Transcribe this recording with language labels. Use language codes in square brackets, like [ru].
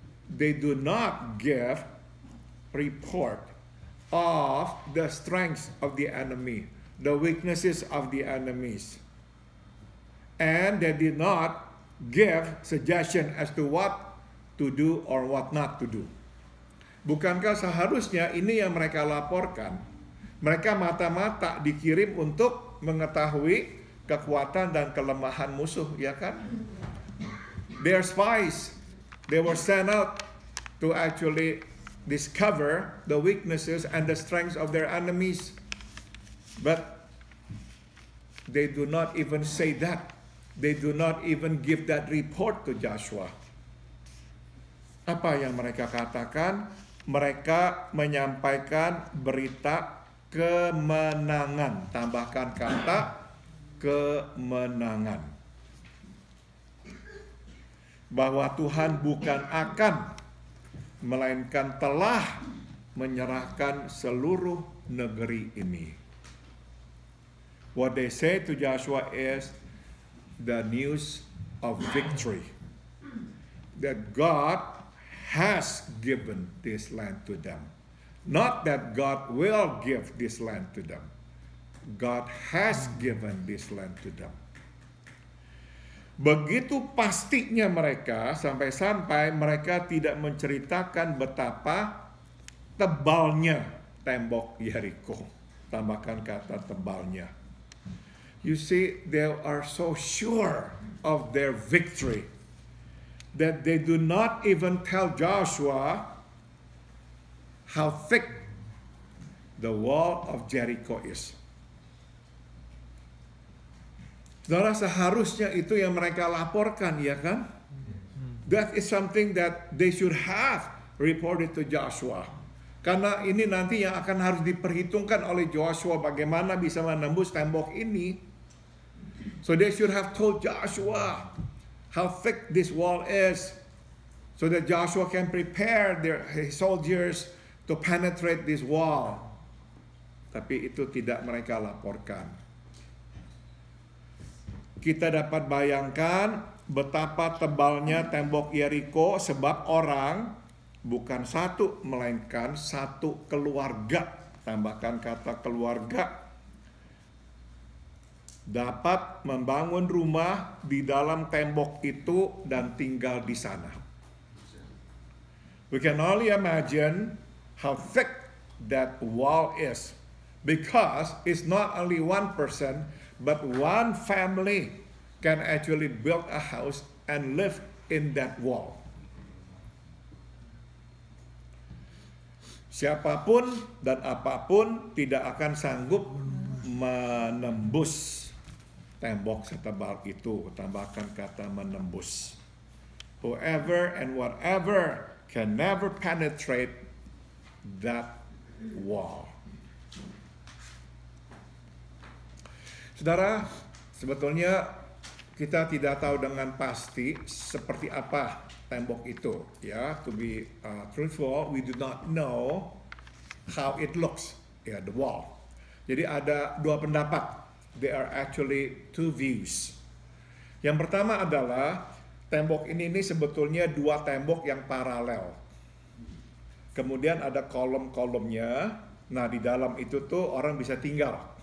[en] They do not give report of the strengths of the enemy, the weaknesses of the enemies. And they did not give suggestion as to what to do or what not to do. [id] Bukankah seharusnya ini yang mereka laporkan? Mereka mata-mata dikirim untuk mengetahui kekuatan dan kelemahan musuh, ya kan? [en] They are spies. They were sent out to actually discover the weaknesses and the strengths of their enemies. But they do not even say that. They do not even give that report to Joshua. [id] Apa yang mereka katakan? Mereka menyampaikan berita kemenangan. Tambahkan kata kemenangan. Bahwa Tuhan bukan akan, melainkan telah menyerahkan seluruh negeri ini. [en] What they say to Joshua is the news of victory. That God has given this land to them. Not that God will give this land to them. God has given this land to them. [id] Begitu pastinya mereka, sampai-sampai mereka tidak menceritakan betapa tebalnya tembok Yeriko. Tambahkan kata tebalnya. [en] You see, they are so sure of their victory that they do not even tell Joshua how thick the wall of Jericho is. [id] Saudara, seharusnya itu yang mereka laporkan, ya kan? [en] That is something that they should have reported to Joshua. [id] Karena ini nanti yang akan harus diperhitungkan oleh Joshua bagaimana bisa menembus tembok ini. [en] So they should have told Joshua how thick this wall is, so that Joshua can prepare his soldiers to penetrate this wall. [id] Tapi itu tidak mereka laporkan. Kita dapat bayangkan betapa tebalnya tembok Yeriko sebab orang bukan satu melainkan satu keluarga. Tambahkan kata keluarga. Dapat membangun rumah di dalam tembok itu dan tinggal di sana. [en] We can only imagine how thick that wall is, because it's not only one person, but one family can actually build a house and live in that wall. [id] Siapapun dan apapun tidak akan sanggup menembus tembok setebal itu. Tambahkan kata menembus. [en] Whoever and whatever can never penetrate that wall. [id] Saudara, sebetulnya kita tidak tahu dengan pasti seperti apa tembok itu, ya. [en] To be truthful, we do not know how it looks, ya, the wall. [id] Jadi ada dua pendapat. [en] There are actually two views. [id] Yang pertama adalah tembok ini sebetulnya dua tembok yang paralel. Kemudian ada kolom-kolomnya. Nah, di dalam itu tuh orang bisa tinggal.